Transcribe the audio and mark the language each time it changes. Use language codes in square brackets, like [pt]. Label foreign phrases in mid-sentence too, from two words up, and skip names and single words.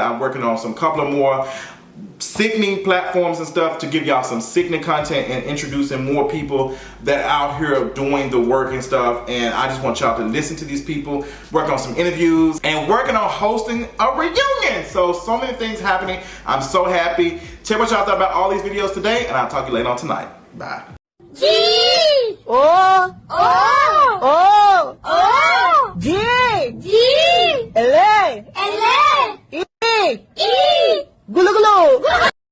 [en] I'm working on some couple of more sickening platforms and stuff to give y'all some sickening content and introducing more people that are out here doing the work and stuff. And I just want y'all to listen to these people, work on some interviews, and working on hosting a reunion. So many things happening. I'm so happy. Tell what y'all thought about all these videos today, and I'll talk to you later on tonight. Bye. G O O O G G L E E Gulu gulu.